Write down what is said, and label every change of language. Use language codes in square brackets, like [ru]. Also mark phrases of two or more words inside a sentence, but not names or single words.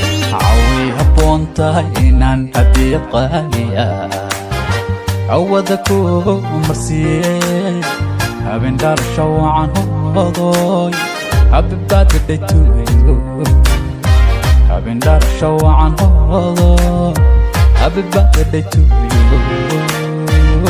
[so] Caawi habboon tahay inaan hadiyad qaali ah, awada ku marsiiye. Habeen dhalasho wacan hoodoy. [en] Happy birthday to you. [so] Habeen dhalasho wacan hoodo. [en] Happy birthday to you.